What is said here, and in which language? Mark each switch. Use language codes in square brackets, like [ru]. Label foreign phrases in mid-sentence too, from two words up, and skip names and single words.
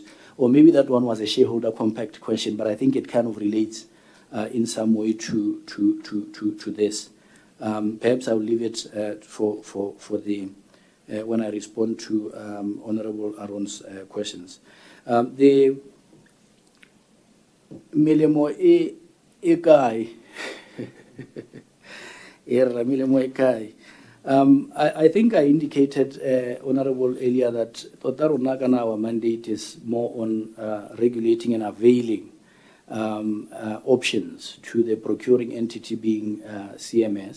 [en] Or maybe that one was a shareholder compact question, but I think it kind of relates in some way to this. Perhaps I'll leave it for the when I respond to Honorable Aaron's questions. [tn] The melemo e kae? [en] I think I indicated, Honorable, earlier that our mandate is more on regulating and availing options to the procuring entity being CMS.